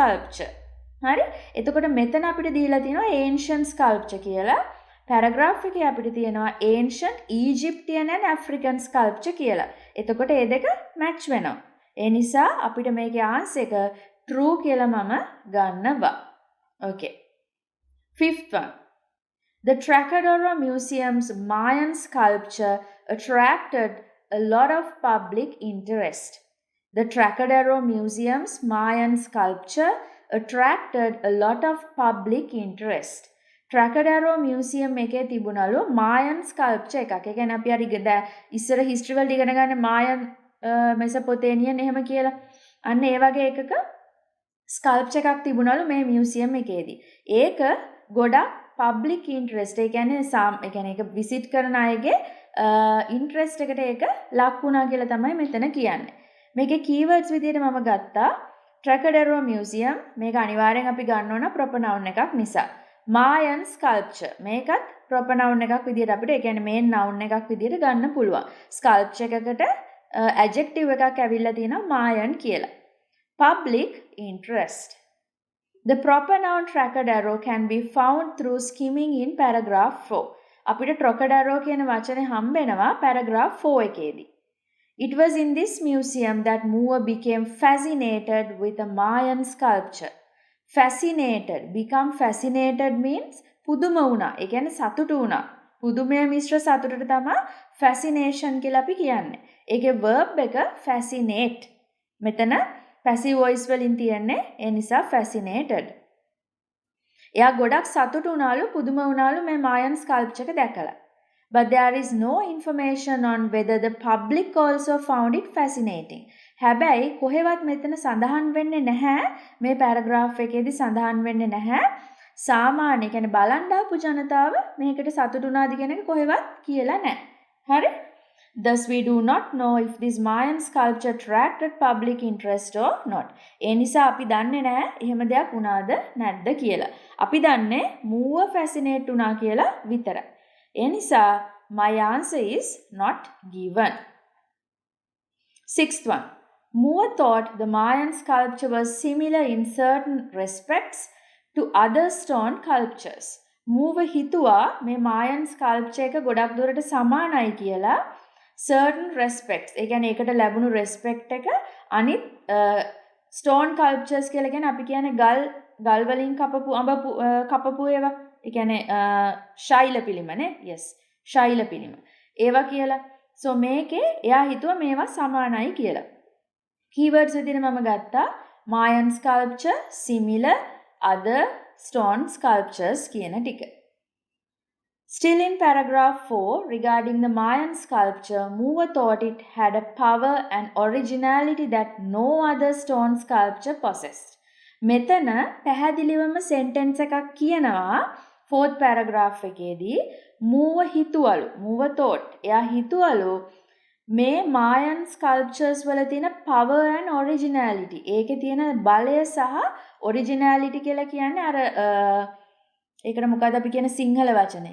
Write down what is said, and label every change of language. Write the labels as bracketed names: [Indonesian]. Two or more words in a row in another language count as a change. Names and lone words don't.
[Sinhala] හරි? එතකොට මෙතන අපිට දීලා තියෙනවා [English] ancient sculpture [Sinhala] කියලා. පැරග්‍රාෆ් එකේ අපිට තියෙනවා [English] ancient Egyptian and African sculpture [Sinhala] කියලා. එතකොට මේ දෙක මැච් වෙනවා. ඒ නිසා අපිට මේකේ ආන්සර් එක true කියලා මම ගන්නවා. [English] Okay. Fifth one. The Trocadero Museum's Mayan sculpture attracted a lot of public interest. The Trocadero Museum's Mayan sculpture attracted a lot of public interest. [Sinhala] Trocadero Museum එකේ තිබුණලු [English] Mayan sculpture [Sinhala] එකක්. ඒ කියන්නේ අපි අර ඉස්සර history වලට ඉගෙන ගන්න Mayan Mesopotamian එහෙම කියලා. අන්න ඒ වගේ එකක sculpture එකක් තිබුණලු මේ museum එකේදී. ඒක ගොඩක් [English] public interest [Sinhala] ඒ කියන්නේ ඒක visit කරන අයගේ interest එකට ඒක ලක් වුණා කියලා තමයි මෙතන කියන්නේ. මේකේ keywords විදිහට මම ගත්තා Trocadero Museum. මේක අනිවාර්යෙන් අපි ගන්න ඕන [English] proper noun [Sinhala] එකක් නිසා. [English] Mayan sculpture [Sinhala] මේකත් [English] proper noun [Sinhala] එකක් විදිහට අපිට ඒ කියන්නේ [English] main noun [Sinhala] එකක් විදිහට ගන්න පුළුවන්. sculpture එකකට adjective එකක් ඇවිල්ලා තියෙනවා Mayan කියලා. [English] Public interest. The proper noun Trocadero can be found through skimming in paragraph 4. [Sinhala] අපිට Trocadero කියන වචනේ හම්බෙනවා paragraph 4 එකේදී. [English] It was in this museum that Moore became fascinated with a Mayan sculpture. Fascinated, become fascinated means [Sinhala] පුදුම වුණා. ඒ කියන්නේ සතුටු වුණා. පුදුමය මිශ්‍ර සතුටට තමයි fascination කියලා අපි කියන්නේ. ඒකේ verb එක fascinate. මෙතන [English] passive voice [Sinhala] වලින් තියන්නේ ඒ නිසා fascinated. එයා ගොඩක් සතුටු වුණාලු පුදුම වුණාලු මේ [English] Mayan sculpture [Sinhala] එක දැකලා. [English] But there is no information on whether the public also found it fascinating. [Sinhala] හැබැයි කොහෙවත් මෙතන සඳහන් වෙන්නේ නැහැ මේ paragraph එකේදී සඳහන් වෙන්නේ නැහැ සාමාන්‍ය කියන්නේ බලන් ආපු ජනතාව මේකට සතුටු වුණාද කියන එක කොහෙවත් කියලා නැහැ. හරි? [English] Thus we do not know if this Mayan sculpture attracted public interest or not. [Sinhala] ඒ නිසා අපි දන්නේ නැහැ එහෙම දෙයක් වුණාද නැද්ද කියලා. අපි දන්නේ Moore fascinate වුණා කියලා විතරයි. ඒ නිසා [English] my answer is not given. Sixth one. Moore thought the Mayan sculpture was similar in certain respects to other stone sculptures. [Sinhala] Moore හිතුවා මේ [English] Mayan sculpture [Sinhala] එක ගොඩක් දුරට සමානයි කියලා [English] certain respects. [Sinhala] ඒ කියන්නේ ඒකට ලැබුණු respect එක අනිත් [English] stone sculptures [Sinhala] කියලා කියන්නේ අපි කියන්නේ ගල් වලින් කපපු ඒවා. ඒ කියන්නේ ශෛල පිළිමනේ. Yes. ශෛල පිළිම. ඒවා කියලා. So මේකේ එයා හිතුවා මේවා සමානයි කියලා. Keywords විදිහට මම ගත්තා [English] Mayan sculpture, similar, other stone sculptures [Sinhala] කියන ටික. [English] Still in paragraph 4, regarding the Mayan sculpture, Moore thought it had a power and originality that no other stone sculpture possessed. [Sinhala] මෙතන පැහැදිලිවම sentence එකක් කියනවා 4th paragraph එකේදී [English] Moore thought [Sinhala] එයා හිතුවලු මේ [English] Mayan sculptures [Sinhala] වල තියෙන [English] power and originality [Sinhala] ඒකේ තියෙන බලය සහ originality කියලා කියන්නේ අර ඒකට මොකද අපි කියන සිංහල වචනේ.